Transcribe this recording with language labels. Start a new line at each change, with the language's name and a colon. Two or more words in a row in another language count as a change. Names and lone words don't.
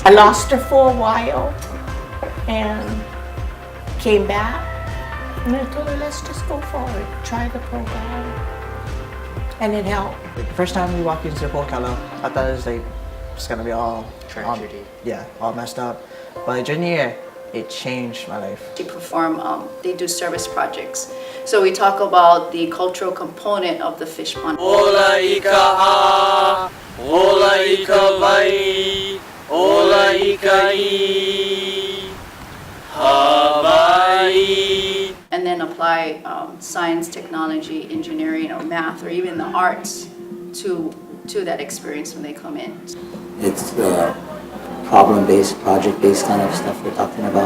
English: I lost her for a while and came back, and I told her, let's just go forward, try the program, and it helped. the first time we walked into Po'okela, I thought it was it's gonna be all Tragedy. all messed up. But junior year, it changed my life. They do service projects. So we talk about the cultural component of the fish pond.
Hawaiian: Ola ika ola ika vai, ola ika Hawaii.
English: And then apply science, technology, engineering, or math, or even the arts to that experience when they come in. It's problem-based, project-based kind of stuff we're talking about.